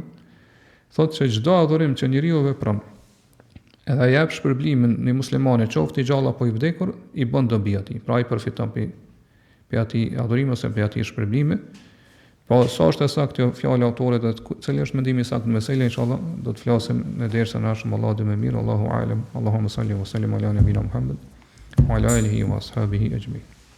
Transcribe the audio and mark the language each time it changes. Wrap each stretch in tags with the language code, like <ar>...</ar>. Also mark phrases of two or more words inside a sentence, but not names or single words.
<sq>Thotë se çdo adhurim që njeriu vepron, edhe jep shpërblimin në muslimane, qoftë i gjallë apo i vdekur, i bën dobi atij. Pra ai përfiton pe atij adhurimi ose pe atij shpërblimi. Po sa është saktë fjala e autorit dhe cili është mendimi i saktë në meselë, inshallah do të flasim në dersën e ardhshëm. Allahu më mirë,</sq> <ar>الله أعلم. اللهم صل وسلم على نبينا محمد وعلى آله وأصحابه أجمعين.</ar>